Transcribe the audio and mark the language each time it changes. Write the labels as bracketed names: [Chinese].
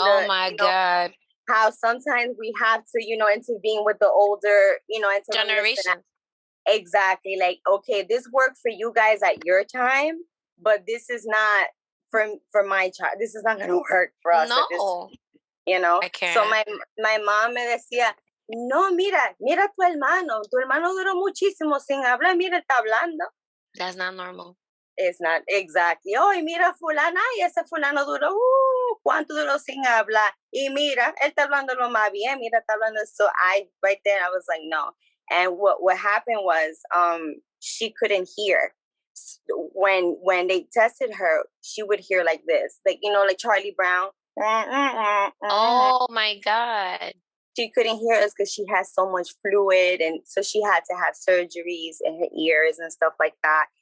[English] oh my God. How sometimes we have to, intervene with the older, and to generation. Exactly. Like, okay, this worked for you guys at your time, but this is not for my child. This is not going to work for us. No. I can't. So my mom [Spanish] me decía, no, mira tu hermano duró muchísimo sin hablar, mira, está hablando. [English] That's not normal. It's not, exactly. [Spanish] Oh, y mira fulana, y ese fulano duró, ¿cuánto duró sin hablar? Y mira, él está hablando lo más bien, mira, está hablando. [English] So right there, I was like, no. And what happened was, she couldn't hear. When they tested her, she would hear like this, like, like Charlie Brown. Oh my God. She couldn't hear us because she has so much fluid, and so she had to have surgeries in her ears and stuff like that.